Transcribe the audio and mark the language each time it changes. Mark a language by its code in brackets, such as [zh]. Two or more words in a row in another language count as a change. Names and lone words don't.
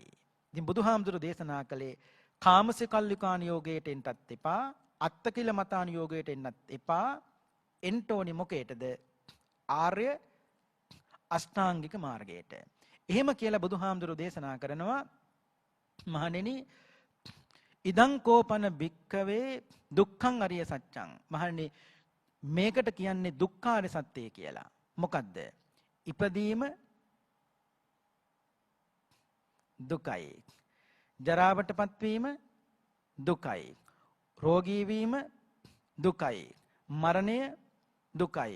[si] ඉතින් බුදුහාමුදුරු දේශනා කළේ කාමසිකල්ලිකාන යෝගයට එන්නත් එපා, අත්තකිල මතාන යෝගයට එන්නත් එපා. එන්න ඕනි මොකේටද? ආර්ය අෂ්ටාංගික මාර්ගයට. එහෙම කියලා බුදුහාමුදුරු දේශනා කරනවා මහණෙනි [pi] ඉදං කෝපන භික්ඛවේ දුක්ඛං අරිය සත්‍යං. [si] මහණෙනි මේකට කියන්නේ දුක්ඛාරිය සත්‍යය කියලා. මොකද්ද? ඉපදීම දුකයි. ජරාවටපත් වීම දුකයි. රෝගී වීම දුකයි. මරණය දුකයි.